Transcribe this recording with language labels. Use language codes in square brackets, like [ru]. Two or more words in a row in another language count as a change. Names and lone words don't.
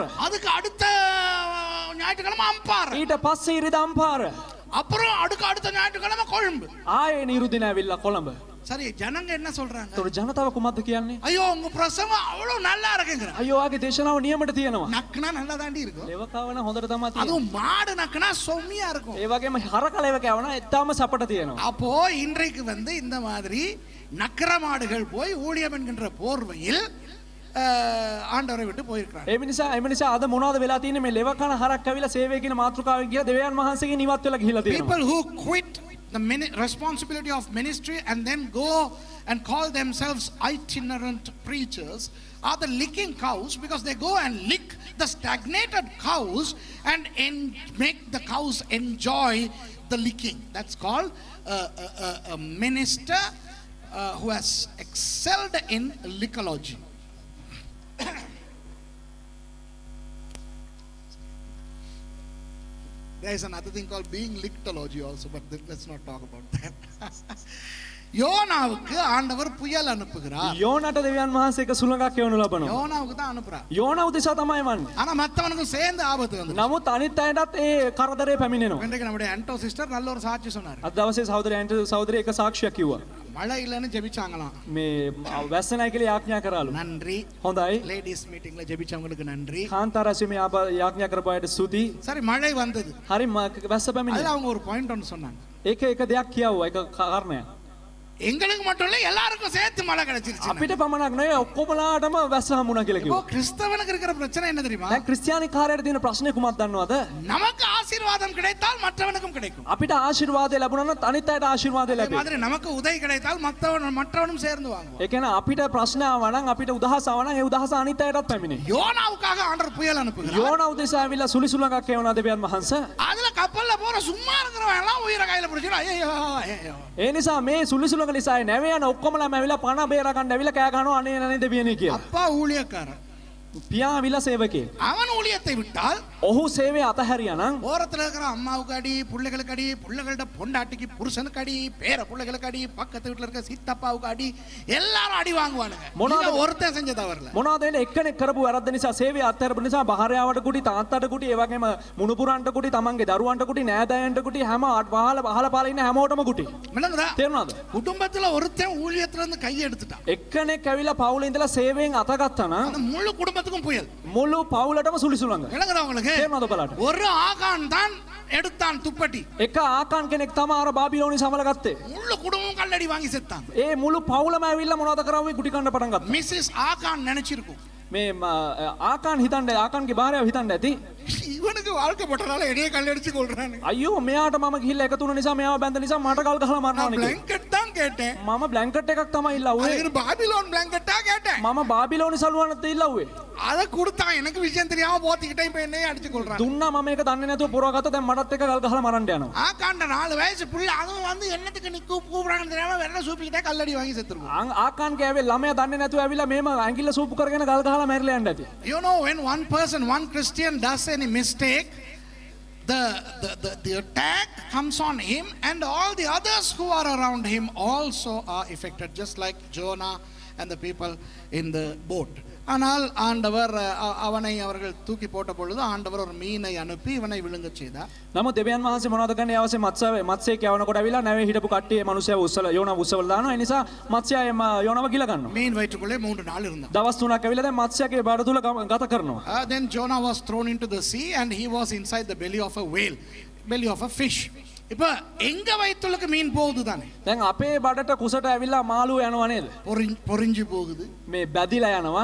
[ta] அதுக்கு அடுத்த ஞாயிற்றுக்கிழமை அம்பாறை, [si] ඊට පස්සේ ඉරිදා අම්පාර, [ta] அப்புறம் அடுத்த ஞாயிற்றுக்கிழமை கொழும்பு. [si] ආයේ ඉරුදින ඇවිල්ලා කොළඹ. [ta] சரி ஜனங்க என்ன சொல்றாங்க? [si] ඒතර ජනතාව කුමක්ද කියන්නේ? [ta] ஐயோ உங்க பிரசங்கம் அவ்வளவு நல்லா இருக்குங்கற. [si] අයියෝ ආගේ දේශනාව නියමට තියෙනවා. [ta] நக்குனா நல்லா தாண்டி இருக்கும். [si] ලෙව කවන හොඳට තමයි තියෙන්නේ. [ta] அதுவும் மாடு நக்குனா செம்மையா இருக்கும். [si] ඒ වගේම හරක ලෙව කවන එතාම සපට තියෙනවා. [ta] அப்போ இன்றைக்கு வந்து இந்த மாதிரி நக்கற மாடுகள் போய் ஊழியம் என்கின்ற போர்வையில் ஆண்டவரை விட்டு போயிருக்காங்க. [si] ඒ නිසා අද මොනවද වෙලා තියෙන්නේ මේ ලෙව කන හරක් ඇවිල්ලා සේවය කියන මාතෘකාවෙන් ගිහලා දෙවියන් වහන්සේගෙන් ඉවත් වෙලා ගිහිලා තියෙනවා. [en] People who quit the responsibility of ministry and then go and call themselves itinerant preachers are the licking cows, because they go and lick the stagnated cows and make the cows enjoy the licking. That's called a minister who has excelled in lickology. There is another thing called being lictology also, but let's not talk about that. [ta] யோனாவுக்கு ஆண்டவர் புயல் அனுப்புகிறார். [si] யோனாට දෙවියන් වහන්සේ එක සුළඟක් එවනු ලබනවා. [ta] யோனாவுக்கு தான் அனுப்புறார். [si] யோனா උදෙසා තමයි වන්නේ. [ta] ஆனா மத்தவனுக்கும் சேர்ந்து ஆபத்து வந்து. [si] නමුත් අනිත් අයටත් ඒ කරදරේ පැමිණෙනවා. [ta] இன்றைக்கு நம்முடைய ஆண்டோ சிஸ்டர் நல்ல ஒரு சாட்சி சொன்னார். [si] අද දවසේ සහෝදරයන්ට එක සාක්ෂියක් කිව්වා. [ta] மழை இல்லன்னு ஜெபிச்சாங்களாம். [si] මේ වැස්ස නැහැ කියලා යාඥා කරාලු. [ta] நன்றி. [si] හොඳයි. [en] ladies meetingல [ta] ஜெபிச்சவங்களுக்கு நன்றி. [si] කාන්තාරාසිය මේ යාඥා කරපු අයට ස්තුති. [ta] சரி மழை வந்தது. [si] හරි වැස්ස පැමිණියා. [ta] அதுல அவங்க ஒரு பாயிண்ட் ஒன்னு சொன்னாங்க. [si] ඒක එක දෙයක් කියවුවා එක කාරණයක්. [ta] எங்களுக்கு மட்டும் இல்ல எல்லாருக்கும் சேர்த்து மழை கிடைச்சிருச்சு. [si] අපිට පමණක් නෙවෙයි ඔක්කොමලාටම වැස්ස හම්බුණා කියලා [ta] இப்போ [si] කිව්වා. [ta] கிறிஸ்தவனுக்கு இருக்கிற பிரச்சனை என்ன தெரியுமா? [si] දැන් ක්‍රිස්තියානි කාර්යයට තියෙන ප්‍රශ්නේ කුමක්ද දන්නවද? [ta] நமக்கு ஆசீர்வாதம் கிடைத்தால் மற்றவனுக்கும் கிடைக்கும். [si] අපිට ආශිර්වාදය ලැබුණා නම් අනිත් අයට ආශිර්වාදය [ta] அதே [si] ලැබෙයි. [ta] மாதிரி நமக்கு உதவி கிடைத்தால் மற்றவனும் சேர்ந்து வாங்குவான். [si] ඒ කියන්නේ අපිට ප්‍රශ්න ආවා නම් අපිට උදහස ආවා නම් ඒ උදහස අනිත් අයටත් පැමිණේ. [ta] யோனாவுக்காக ஆண்டவர் புயல் அனுப்புகிறார். [si] යෝනා උදෙසා ඇවිල්ලා සුලිසුලඟක් එවනවා දෙවියන් වහන්සේ. [ta] அதுல கப்பல்ல போற சும்மா இருக்கிறவன் எல்லாம் உயிரை கையில பிடிச்சிட்டு ஐயோ ஐயோ. [si] ඒ නිසා මේ සුලිසුලඟ නිසා නැවේ යන ඔක්කොමලා ඇවිල්ලා පණ බේර ගන්න ඇවිල්ලා කෑ ගහනවා අනේ අනේ දෙවියනේ කියලා. [ta] அப்பா ஊழியக்காரன். [si] පියා ඇවිල්ලා සේවකයෙක්. [ta] அவன் ஊழியத்தை விட்டால் [si] ඔහු සේවය අතහැරියා නම් [ta] ஓரத்துல இருக்கிற அம்மாவுக்கு அடி, பிள்ளைகளுக்கு அடி, பிள்ளைகளோட பொண்டாட்டிக்கு புருஷனுக்கு அடி, பேர பிள்ளைகளுக்கு அடி, பக்கத்து வீட்டுல இருக்க சித்தப்பாவுக்கு அடி, எல்லாரும் அடி வாங்குவானுங்க. [si] මොනවාද? [ta] இது ஒருத்தன் செஞ்ச தவறுல. [si] මොනවද එන්නේ එක්කෙනෙක් කරපු වැරද්ද නිසා සේවය අත්හැරපු නිසා භාර්යාවට කුටි තාත්තට කුටි ඒ වගේම මුණුපුරන්ට කුටි තමන්ගේ දරුවන්ට කුටි නෑදෑයන්ට කුටි හැම වහලා පාලා ඉන්න හැමෝටම කුටි. [ta] விளங்குதா? [si] තේරුණාද? [ta] குடும்பத்துல ஒருத்தன் ஊழியத்துல இருந்து கையை எடுத்துட்டான், [si] එක්කෙනෙක් ඇවිල්ලා පවුලේ ඉඳලා සේවයෙන් අතගත්තා නම් [ta] அந்த முழு குடும்பத்துக்கும் புயல். [si] මුළු පවුලටම සුලිසුලංග. [ta] விளங்குதா உங்களுக்கு? [si] තේරුණාද බලන්න? [ta] ஒரு ஆகான் தான் எடுத்தான் துப்பட்டி, [si] එක ආකාන් කෙනෙක් තමයි අර බාබිලෝනි සමල ගත්තේ. [ta] முழு குடும்பமும் கல்லடி வாங்கி செத்தான். [si] ඒ මුළු පවුලම ඇවිල්ලා මොනවද කරාවේ කුටි කන්න පටන් ගත්තා. [ta] மிஸ்ஸஸ் ஆகான் நினைச்சிருக்கும், [si] මේ ආකාන් හිතන්නේ ආකාන්ගේ භාර්යාව හිතන්නේ ඇති [ta] இவனுக்கு வாழ்க்கப்பட்டனால என்னைய கல்லடிச்சு கொள்றானு. [si] අයියෝ මෙයාට මම ගිහිල්ලා එකතු වුණ නිසා මෙයාව බැඳ නිසා මට කල් ගහලා මරනවා නේ. [ta] பிளாங்கெட் தான் கேட்டேன், [si] මම බ්ලැන්කට් එකක් තමයි ඉල්ලුවේ. [ta] அது பாபிலோன் பிளாங்கெட்டா கேட்டேன். [si] මම බාබිලෝනි සලුවනත් ඉල්ලුවේ. [ta] அதை கொடுத்தான், எனக்கு விஷயம் தெரியாம போத்திக்கிட்டே இப்ப என்னைய அடிச்சு கொள்றான். [si] දුන්නා මම ඒක දන්නේ නැතුව පුරවගත්තා. දැන් මටත් එක කල් ගහලා මරන්න යනවා. [ta] ஆகாண்ட 4 வயசு புள்ள அதுவும் வந்து என்னத்துக்கு நீ கூப்பிடுறாங்கன்னு தெரியாம வெள்ள சூப்பிக்கிட்டே கல்லடி வாங்கி செத்துருக்கும். [si] ආකාන්ගේ ඇවිල්ලා ළමයා දන්නේ නැතුව ඇවිල්ලා මේම ඇඟිල්ල සූපු කරගෙන ගල් ගහලා මැරිලා යන්න ඇති. [en] You know, when one person, one Christian does any mistake, the attack comes on him, and all the others who are around him also are affected, just like Jonah and the people in the boat. [ta] ஆனால் ஆண்டவர் அவனை அவர்கள் தூக்கி போட்ட பொழுது ஆண்டவர் ஒரு மீனை அனுப்பி இவனை விழுங்க செய்தார். [si] නමුත් දෙවියන් වහන්සේ මොනවද කරන්නේ? අවශ්‍ය මත්ස්‍යයෙක් යවනකොට ඇවිල්ලා නැවේ හිටපු කට්ටිය මනුස්සයව උස්සලා යෝනාව උස්සවලා දානවා. ඒ නිසා මත්ස්‍යය යෝනාව ගිල ගන්නවා. [ta] மீன் வயிற்றுக்குள்ளே 3 நாள் இருந்தான். [si] දවස් 3ක් ඇවිල්ලා දැන් මත්ස්‍යගේ බඩ තුල ගත කරනවා. [en] Then Jonah was thrown into the sea and he was inside the belly of a whale, belly of a fish. [ta] இப்ப எங்க வயிற்றுக்கு மீன் போகுது தானே? [si] දැන් අපේ බඩට කුසට ඇවිල්ලා මාළුව යනවා නේද? [ta] பொறிஞ்சு போகுது, [si] මේ බැදිලා යනවා,